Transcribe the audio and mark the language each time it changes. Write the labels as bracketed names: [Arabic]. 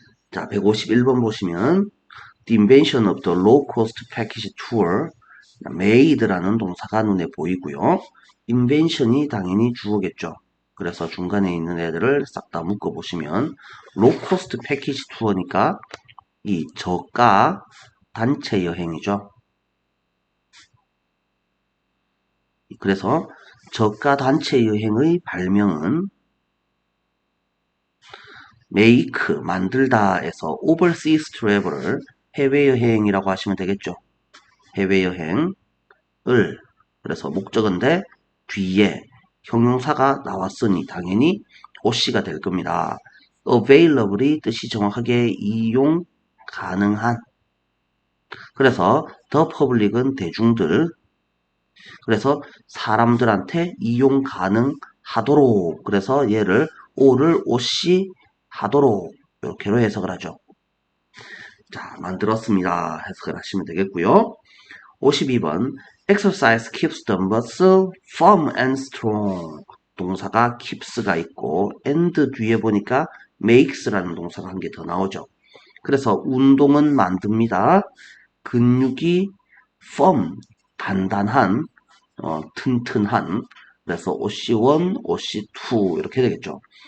[Korean] 자, 151번 보시면 [English] The invention of the low-cost package tour made [Korean] 라는 동사가 눈에 보이고요. invention이 당연히 주어겠죠. 그래서 중간에 있는 애들을 싹 다 묶어보시면 [English] low-cost package tour [Korean] 니까 이 저가 단체 여행이죠. 그래서 저가 단체 여행의 발명은 make, 만들다에서 [English] overseas travel [Korean] 을 해외여행이라고 하시면 되겠죠. 해외여행을 그래서 목적어인데 뒤에 형용사가 나왔으니 당연히 OC가 될 겁니다. available이 뜻이 정확하게 이용 가능한 그래서 [English] the public [Korean] 은 대중들 그래서 사람들한테 이용 가능하도록 그래서 얘를 O를 OC 하도록 이렇게로 해석을 하죠. 자, 만들었습니다. 해석을 하시면 되겠고요. [English] 52번 Exercise keeps the muscle firm and strong. [Korean] 동사가 keeps가 있고 and 뒤에 보니까 makes라는 동사가 한 개 더 나오죠. 그래서 운동은 만듭니다. 근육이 firm, 단단한, 튼튼한 그래서 OC1, OC2 이렇게 되겠죠.